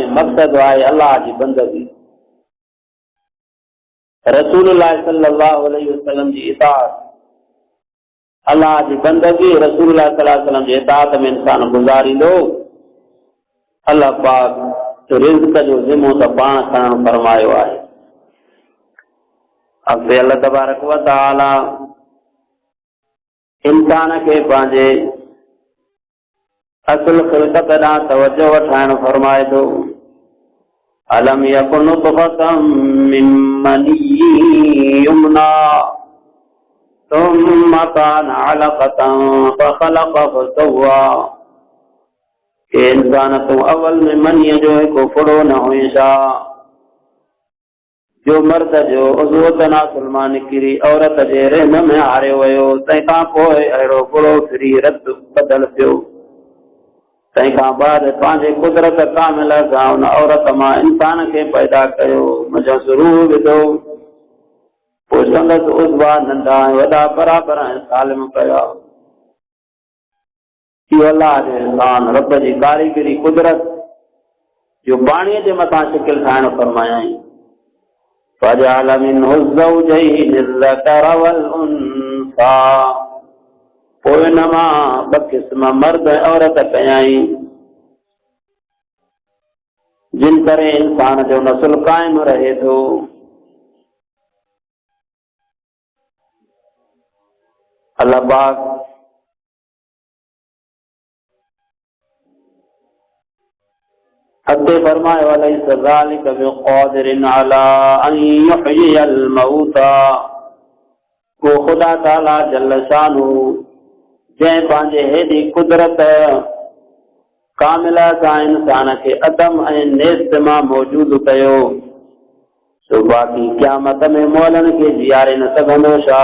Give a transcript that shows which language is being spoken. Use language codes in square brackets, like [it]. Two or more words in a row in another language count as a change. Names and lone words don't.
[sd] मक़सद आहे अल्लाह जी बंदगी, [ar] رسول الله صلى الله عليه وسلم [sd] जी इताअत, अल्लाह जी बंदगी, [ar] رسول الله صلى الله عليه وسلم [sd] जी इताअत में इंसान गुज़ारींदो, अल्लाह पाक रिज़्क़ जो ज़िम्मो त पाण खणणु फरमायो आहे। अॻिते [ar] الله تبارك وتعالى [sd] इंसान खे पंहिंजे असुल ख़िलक़त ॾांहुं तवजो वठाइण फरमाए थो। [ar] ألم يك نطفة من مني يمنى ثم كان علقة فخلق فسوى, [sd] के इंसान तूं अवल में मनीअ जो हिकु फुड़ो न हुई छा, जो मर्द जो उज़वो तनासुल मां निकिरी औरत जे रहम में हारियो वियो, तंहिंखां पोइ अहिड़ो फुड़ो फिरी रत बदल थियो, तंहिंखां बाद पंहिंजे कुदरत कामिल सां उन औरत मां इंसान खे पैदा कयो, मुंहिंजो ज़रूरु विधो, पोइ संदसि उज़वा नंढा ऐं वॾा बराबरि ऐं सालिम कया। इहो अल्लाह जो इंसान, रब जी कारीगरी कुदरत जो पाणीअ जे मथां शिकिल ठाहिण फरमायई। [ar] فجعل منه الزوجين الذكر والأنثى, [sd] पोइ हिन मां ॿ क़िस्म मर्द ऐं औरत कयाई, जिन करे इंसान जो नसुल क़ाइम रहे थो। अल्लाह पाक अॻिते फरमायो [ar] أليس ذلك بقادر على أن يحيي [sd] मौता, को ख़ुदा ताला जल शानु जंहिं पंहिंजे हेॾी कुदरत कामिला सां इंसान खे अदम ऐं नेस्त मां मौजूदु कयो, सो बाक़ी क़यामत में मोलनि खे जीआरे न सघंदो छा?